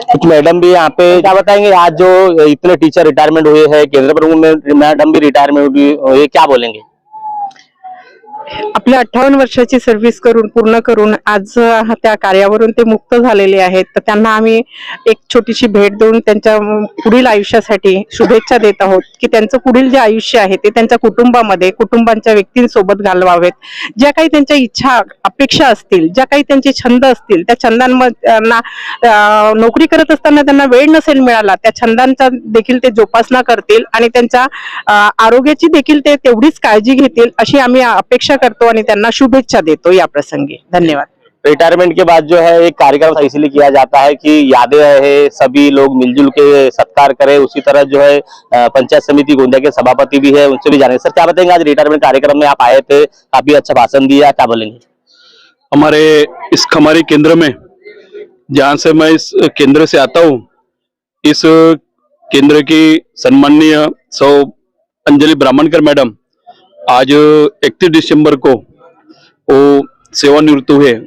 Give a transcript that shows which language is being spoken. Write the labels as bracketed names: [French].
[Hindi] कुछ मैडम भी यहाँ पे, क्या बताएंगे आज जो इतने टीचर रिटायरमेंट हुए हैं, केंद्र प्रमुख में मैडम भी रिटायरमेंट हुई, ये क्या बोलेंगे? [Marathi] आपल्या 58 वर्षाची सर्व्हिस पूर्ण करून आज त्या कार्यावरून ते मुक्त झालेले आहेत. तर त्यांना आम्ही एक छोटीशी भेट देऊन त्यांच्या पुढील आयुष्यासाठी शुभेच्छा देत आहोत की त्यांचं पुढील जे आयुष्य आहे ते त्यांच्या कुटुंबामध्ये कुटुंबांच्या व्यक्तींसोबत घालवावेत. ज्या काही त्यांच्या इच्छा अपेक्षा असतील, ज्या काही त्यांचे छंद असतील, त्या छंदांना नोकरी करत असताना त्यांना वेळ नसेल मिळाला, त्या छंदांचा देखील ते जोपासना करतील आणि त्यांच्या आरोग्याची देखील ते तेवढीच काळजी घेतील अशी आम्ही अपेक्षा करतो आणि त्यांना शुभेच्छा देतो या प्रसंगी. धन्यवाद. [Hindi] रिटायरमेंट के बाद जो है एक कार्यक्रम इसलिए किया जाता है कि यादें है, सभी लोग मिलजुल के सत्कार करें। उसी तरह जो है पंचायत समिति गोंदिया के सभापति भी है, उनसे भी जानेंगे। सर क्या बताएंगे, आज रिटायरमेंट कार्यक्रम में आप आए थे, काफी अच्छा भाषण दिया, क्या बोलेंगे? हमारे इस खमारी केंद्र में, जहाँ से मैं इस केंद्र से आता हूँ, इस केंद्र की सम्माननीय सौ अंजलि ब्राह्मणकर मैडम आज 31 दिसंबर को वो सेवानिवृत्त हुए।